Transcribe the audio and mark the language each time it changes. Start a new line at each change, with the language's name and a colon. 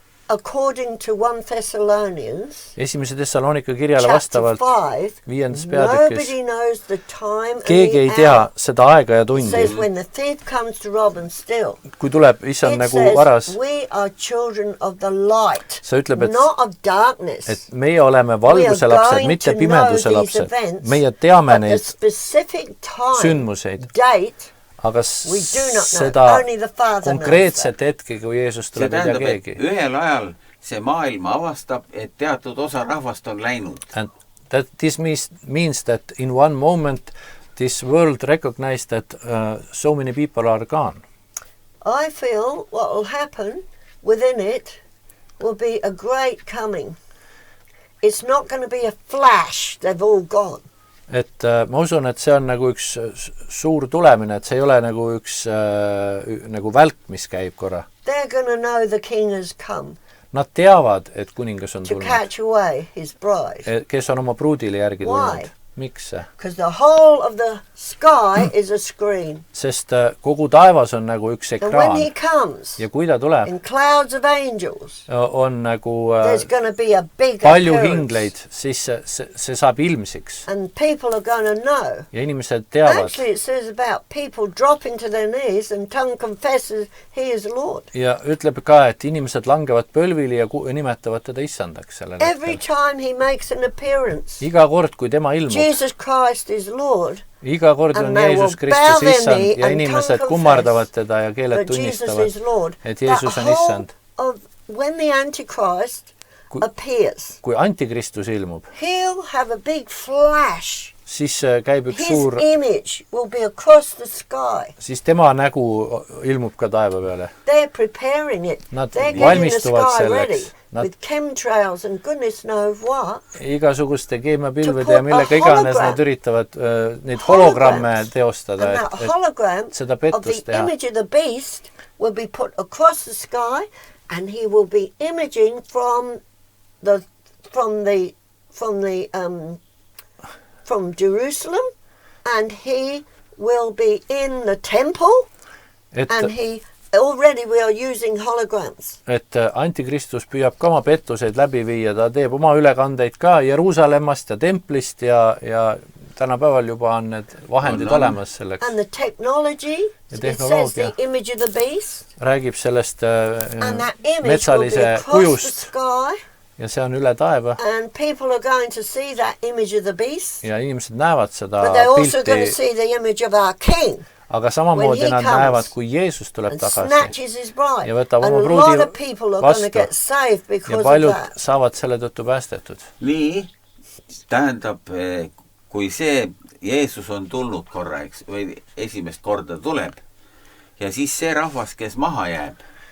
English: According to 1 Thessalonians,
Estonian: esimese Thessalonika kirjale vastavalt 5. peatükis, keegi ei tea seda aega ja tundi. Kui tuleb issand nagu varas, see ütleb, et meie oleme valguse lapsed, mitte pimeduse lapsed. Meie teame neid sündmuseid. Aga seda konkreetset hetke, kui Jeesus tuleb, ei tea keegi. Ühel ajal see maailm avastab, et teatud osa rahvast on läinud.
English: And this means that in one moment this world recognized that so many people are gone. I feel what will happen within it will be a great coming. It's not going to be a flash, they've all gone.
Estonian: Et ma usun, et see on nagu üks suur tulemine, et see ei ole nagu üks nagu välk, mis käib korra.
English: They're going to know the king has come.
Estonian: Nad teavad, et kuningas on tulnud.
English: To catch away his bride.
Estonian: Kes on oma pruudile järgi tulnud. Miks see?
English: Because the whole of the sky is a screen.
Estonian: Sest kogu taevas on nagu üks ekraan.
English: And when he comes,
Estonian: ja kui ta tuleb,
English: in clouds of angels,
Estonian: on nagu
English: there's going to be a big
Estonian: palju hingleid, siis see saab ilmsiks.
English: And people are going to know.
Estonian: Ja inimesed teavad.
English: Actually it says about people dropping to their knees and tongue confesses he is Lord.
Estonian: Ja ütleb ka, et inimesed langevad põlvili ja nimetavad teda issandaks sellel hetkel.
English: Every time he makes an appearance.
Estonian: Iga kord, kui tema ilmub.
English: Jesus Christ is Lord.
Estonian: Iga kord on Jeesus Kristus issand ja inimesed kummardavad teda ja keeled tunnistavad, et Jeesus on issand.
English: When the Antichrist appears,
Estonian: kui Antikristus ilmub,
English: he'll have a big flash.
Estonian: Siis käib üks suur,
English: his image will be across the sky.
Estonian: Siis tema nägu ilmub ka taeva peale.
English: They're preparing it.
Estonian: Nad valmistuvad selleks.
English: With chemtrails and goodness knows what.
Estonian: Igasuguste keemiapilvede ja millega iganes nad üritavad neid hologramme teostada, et seda pettust teha.
English: The image of the beast will be put across the sky and he will be imaging from Jerusalem and he will be in the temple and he already we are using holograms.
Estonian: Et Antikristus püüab ka oma pettuseid läbi viia, ta teeb oma ülekandeid ka Jeruusalemmast ja templist ja tänapäeval juba on need vahendid olemas selleks.
English: And the technology, it says the image of the beast.
Estonian: Räägib sellest metsalise kujust. Ja see on üle taeva.
English: And people are going to see that image of the beast.
Estonian: Ja inimesed näevad seda pilti.
English: But they're also going to see the image of our king.
Estonian: Aga samamoodi nad näevad, kui Jeesus tuleb tagasi ja võtab oma pruudi vastu ja paljud saavad selle tõttu päästetud. Nii, tähendab, kui see Jeesus on tulnud korra, või esimest korda tuleb ja siis see rahvas, kes maha jääb.